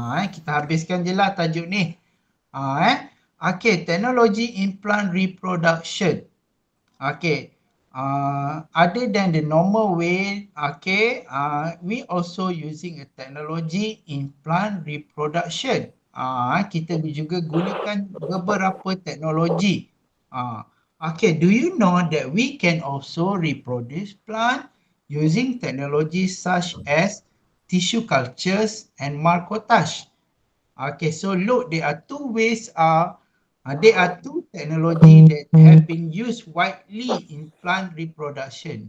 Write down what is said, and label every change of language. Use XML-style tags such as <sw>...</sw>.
<ms>Kita habiskan je lah tajuk ni. Okay, teknologi in plant reproduction.</ms> <en>Okay, other than the normal way, okay, we also using a technology in plant reproduction.</en> <ms>Kita juga gunakan beberapa teknologi.</ms> <en>Okay, do you know that we can also reproduce plant using technologies such as tissue cultures and marcotage? Okay, so look, there are two ways. There are two technologies that have been used widely in plant reproduction.</en>